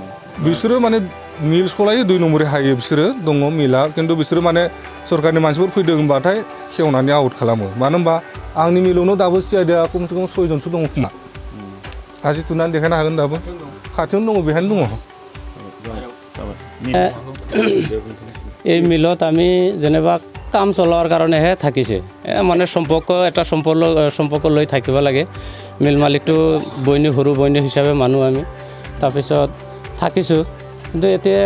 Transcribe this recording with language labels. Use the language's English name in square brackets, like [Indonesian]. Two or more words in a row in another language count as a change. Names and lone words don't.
[Bodo] बिसोरो माने मिल सलायो 2 नम्बरै हायो बिसोरो दङ मिला खिन्थु बिसोरो माने सरकारनि मानसिफोर फैदों होनबाथाय खेवनानै आउट खालामो मानो होनबा आंनि मिलावनो दाबो CIDआ खमसे खम 6 जनसो दङ खोमा आसि थुनानै देखायनो हागोन दाबो खाथियावनो दङ बेहायनो दङ [Assamese] এই মিলত আমি যেনিবা কাম চলোৱাৰ কাৰণেহে থাকিছে মানে এটা সম্পৰ্ক লৈ থাকিব লাগে মিল মালিকটো সৰু বৈনী হিচাপে মানুহ আমি তাৰপিছত থাকিছোঁ কিন্তু এতিয়া